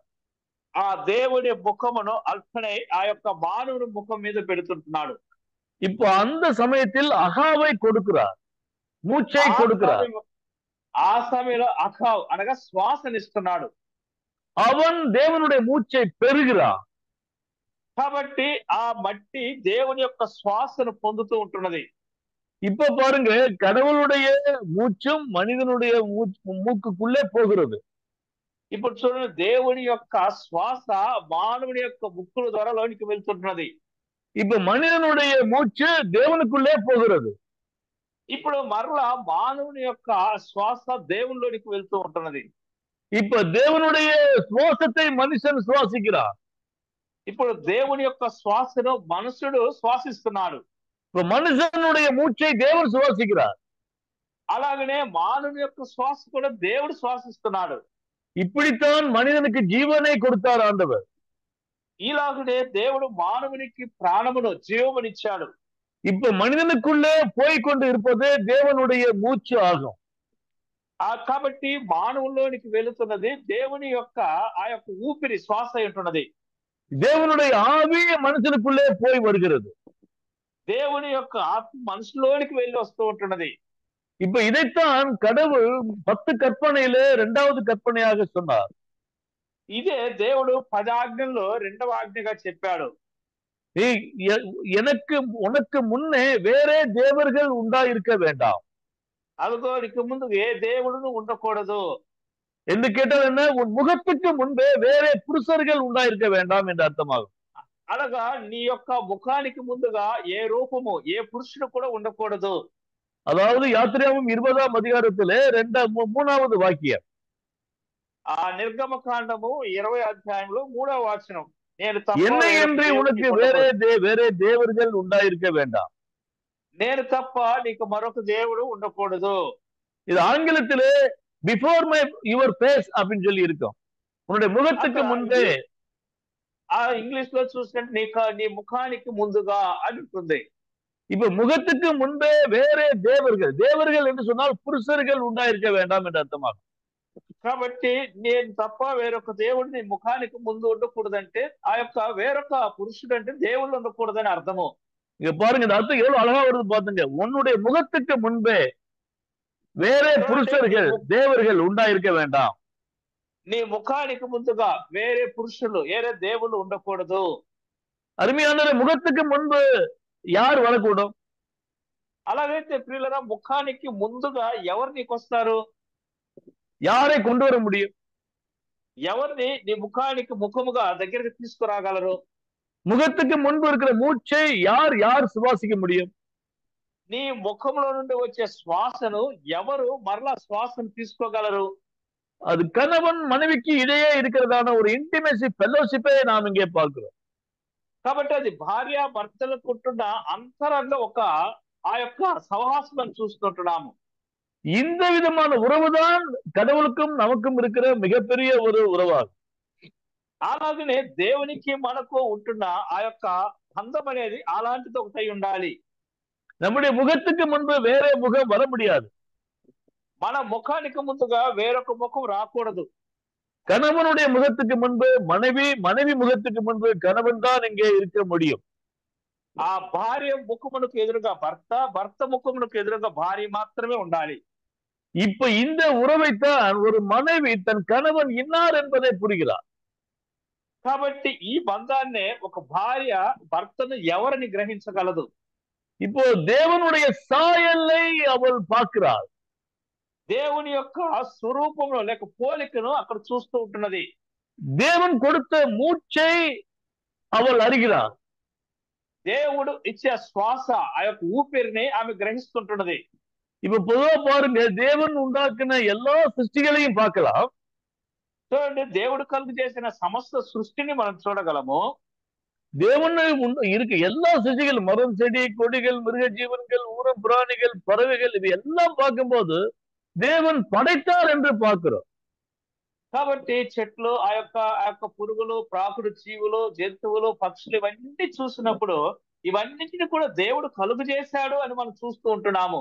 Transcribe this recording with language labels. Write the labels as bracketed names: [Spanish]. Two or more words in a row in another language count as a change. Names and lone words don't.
[Telugu] ఆ దేవుడి ముఖమును అల్పనై ఆ యొక్క మానవుని ముఖం మీద పెడుతుంటున్నాడు. [Tamil] இப்போ அந்த சமயத்தில் அகாவை கொடுக்கிறார், மூச்சை கொடுக்கிறார். [Telugu] ఆ సమయంలో అఖావ్ అనగా శ్వాసనిస్తున్నాడు. [Tamil] அவன் தேவனுடைய மூச்சை பெறுகிறான். [Telugu] కాబట్టి ఆ మట్టి దేవుని యొక్క శ్వాసను పొందుతూ ఉంటున్నది. [Tamil] இப்ப பாருங்க, கடவுளுடைய மூச்சும் மனிதனுடைய மூக்குக்குள்ளே போகிறது. [Telugu] ఇప్పుడు చూడండి, దేవుని యొక్క శ్వాస మానవుని యొక్క ముక్కుల ద్వారా లోనికి వెళ్తుంటున్నది. [Tamil] இப்ப மனிதனுடைய மூச்சு தேவனுக்குள்ளே போகிறது. [Telugu] ఇప్పుడు మరలా మానవుని యొక్క శ్వాస దేవునిలోనికి వెళ్తూ ఉంటున్నది. [Tamil] இப்ப தேவனுடைய சுவாசத்தை மனுஷன் சுவாசிக்கிறான். [Telugu] ఇప్పుడు దేవుని యొక్క శ్వాసను మనుషుడు శ్వాసిస్తున్నాడు. [Tamil] இப்ப మనుషனுடைய மூச்சை தேவன் சுவாசிக்கிறார். [Telugu] అలాగనే మానవుని యొక్క శ్వాస కూడా దేవుడు శ్వాసిస్తున్నాడు. [Tamil] இப்படித்தான் மனிதனுக்கு ஜீவனை கொடுத்தார் ஆண்டவர். [Telugu] ఇలాగనే దేవుడు మానవునికి ప్రాణమును జీవమునిచ్చాడు. [Tamil] இப்ப మనిதனுக்குள்ளே போய்கொண்டு இருப்பது தேவனுடைய மூச்சு ஆகும். [Telugu] కాబట్టి మానవుల్లోనికి వెళుతున్నది దేవుని యొక్క ఆ యొక్క ఊపిరి శ్వాస ఉంటున్నది. [Tamil] தேவனுடைய ஆவி மனுஷனுக்குள்ளே போய் வருகிறது. [Telugu] దేవుని యొక్క ఆత్మ మనుషులోనికి వెళ్ళి వస్తూ ఉంటున్నది. [Tamil] இப்ப இதைத்தான் கடவுள் 10 கற்பனையிலே 2வது கற்பனையாக சொன்னார். [Telugu] ఇదే దేవుడు 10 ఆజ్ఞల్లో 2వ ఆజ్ఞగా చెప్పాడు. [Tamil] எனக்கு உனக்கு முன்னே வேறே தேவர்கள் உண்டாயிருக்க வேண்டாம். [Telugu] అదిగో నీకు ముందు ఏ దేవుడును ఉండకూడదు [Tamil] என்று கேட்டால் என்ன, உன் முகத்துக்கு முன்பே வேறே புருஷர்கள் உண்டாயிருக்க வேண்டாம் என்று அர்த்தமாகும். [Telugu] అనగా నీ యొక్క ముఖానికి ముందుగా ఏ రూపము ఏ పురుషుడు కూడా ఉండకూడదు. [Tamil] அதாவது யாத்திராகமம் 20ஆம் அதிகாரத்திலே 3வது வாக்கியம். [Telugu] ఆ నిర్గమకాండము 20 అధ్యాయంలో 3వ వచనం, నేను [Tamil] என்னை என்று உனக்கு வேறே தேவர்கள் உண்டாயிருக்க வேண்டாம். [Telugu] నేను తప్ప నీకు మరొక దేవుడు ఉండకూడదు. [Tamil] இது ஆங்கிலத்திலே [English] before your face [Tamil] அப்படின்னு சொல்லி இருக்கும். உன்னுடைய முகத்துக்கு முன்பே. [Telugu] ఆ ఇంగ్లీష్ లో చూసినట్టు నీ ముఖానికి ముందుగా అని ఉంటుంది. [Tamil] இப்ப முகத்துக்கு முன்பே வேறே தேவர்கள் என்று சொன்னால் புருஷர்கள் உண்டாயிருக்க வேண்டாம் என்று அர்த்தமாகும். [Telugu] కాబట్టి నేను తప్ప వేరొక దేవుడు నీ ముఖానికి ముందు ఉండకూడదంటే ఆ యొక్క వేరొక పురుషుడు అంటే దేవుళ్ళు ఉండకూడదని అర్థము. [Tamil] இங்க பாருங்க, இந்த அர்த்தம் எவ்வளவு அழகா வருது பாத்துங்க. உன்னுடைய முகத்துக்கு முன்பே வேறே புருஷர்கள் தேவர்கள் உண்டாயிருக்க வேண்டாம். [Telugu] నీ ముఖానికి ముందుగా వేరే పురుషులు వేరే దేవుళ్ళు ఉండకూడదు. [Tamil] அருமையான முகத்துக்கு முன்பு யார் வரக்கூடும்? [Telugu] అలాగైతే ప్రియులరా ముఖానికి ముందుగా ఎవరు నీకు వస్తారు? [Tamil] யாரை கொண்டு வர முடியும்? [Telugu] ఎవరిని నీ ముఖానికి ముఖముగా దగ్గరికి తీసుకురాగలరు? [Tamil] முகத்துக்கு முன்பு இருக்கிற மூச்சை யார் சுவாசிக்க முடியும்? [Telugu] నీ ముఖంలో నుండి వచ్చే శ్వాసను ఎవరు మరలా శ్వాసను తీసుకోగలరు? [Tamil] அது கணவன் மனைவிக்கு இடையே இருக்கிறதான ஒரு [English] intimacy fellowship [Tamil] நாம் இங்கே பார்க்கிறோம். [Telugu] కాబట్టి అది భార్య భర్తలకు ఉంటున్న అంతరంగ ఒక ఆ యొక్క సహవాసం చూస్తుంటున్నాము. [Tamil] இந்த விதமான உறவுதான் கடவுளுக்கும் நமக்கும் இருக்கிற மிகப்பெரிய ஒரு உறவாகும். [Telugu] అలాగనే దేవునికి మనకు ఉంటున్న ఆ యొక్క బంధం అనేది అలాంటిది ఒకటై ఉండాలి. [Tamil] நம்முடைய முகத்துக்கு முன்பு வேற முகம் வர முடியாது. [Telugu] మన ముఖానికి ముందుగా వేరొక ముఖం రాకూడదు. [Tamil] கணவனுடைய முகத்துக்கு முன்பு மனைவி முகத்துக்கு முன்பு கணவன் தான் இங்கே இருக்க முடியும். [Telugu] ఆ భార్య ముఖమునకు ఎదురుగా భర్త ముఖమునకు ఎదురుగా భార్య మాత్రమే ఉండాలి. [Tamil] இப்ப இந்த உறவைத்தான் ஒரு மனைவி தன் கணவன் இன்னார் என்பதை புரிகிறார். [Telugu] కాబట్టి ఈ బంధాన్నే ఒక భార్య భర్తను ఎవరిని గ్రహించగలదు? [Tamil] இப்போ தேவனுடைய சாயலை அவள் பார்க்கிறாள். [Telugu] దేవుని యొక్క స్వరూపంలో లేక పోలికను అక్కడ చూస్తూ ఉంటున్నది. [Tamil] தேவன் கொடுத்த மூச்சை அவள் அறிகிறாள். [Telugu] దేవుడు ఇచ్చే శ్వాస ఆ యొక్క ఊపిరిని ఆమె గ్రహిస్తుంటున్నది. [Tamil] இப்ப பொதுவா பாருங்க, தேவன் உண்டாக்குன எல்லா சிருஷ்டிகளையும் பார்க்கலாம். [Telugu] చూడండి, దేవుడు కలుగు చేసిన సమస్త సృష్టిని మనం చూడగలము. [Tamil] தேவன் இருக்கு எல்லா சிருஷ்டிகள், மரம் செடி கொடிகள் மிருக ஜீவன்கள் ஊரம் பிராணிகள் பறவைகள், இது எல்லாம் பார்க்கும்போது தேவன் படைத்தார் என்று பார்க்கிறோம். [Telugu] కాబట్టి చెట్లు ఆ యొక్క పురుగులు ప్రాకుడు జీవులు జంతువులు పక్షులు ఇవన్నీ చూసినప్పుడు ఇవన్నిటిని కూడా దేవుడు కలుగు చేశాడు అని మనం చూస్తూ ఉంటున్నాము.